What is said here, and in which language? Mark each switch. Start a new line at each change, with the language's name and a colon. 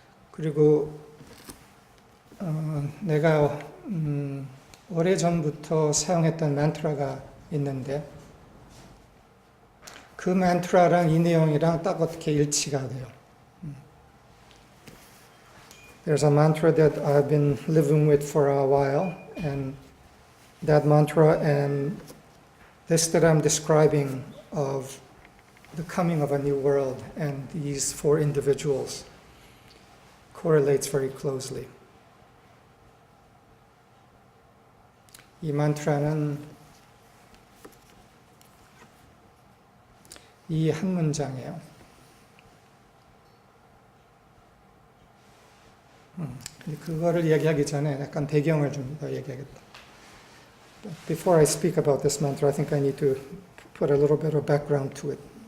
Korean: 그리고 내가 오래전부터 사용했던 만트라가 있는데 그 만트라랑 이 내용이랑 딱 어떻게 일치가 돼요.
English: There's a mantra that I've been living with for a while, and that mantra and this that I'm describing of the coming of a new world and these four individuals correlates very closely.
Korean: 이 만트라는 이 한 문장이에요. 근데 그거를 얘기하기 전에 약간 배경을 좀 더 얘기하겠다.
English: Before I speak about this mantra, I think I need to put a little bit of background to it.